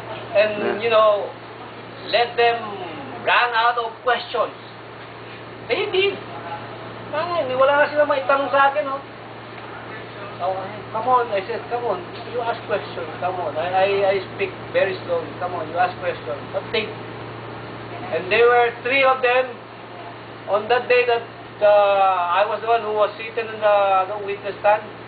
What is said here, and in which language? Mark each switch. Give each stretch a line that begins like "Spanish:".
English: And, you know, let them run out of questions. They did.
Filipino: Wala na sila maitanong sa akin, oh.
English: Oh, come on, I said, come on, you ask questions, come on. I speak very slowly, come on, you ask questions. But they, and there were 3 of them on that day that I was the one who was sitting in the witness stand.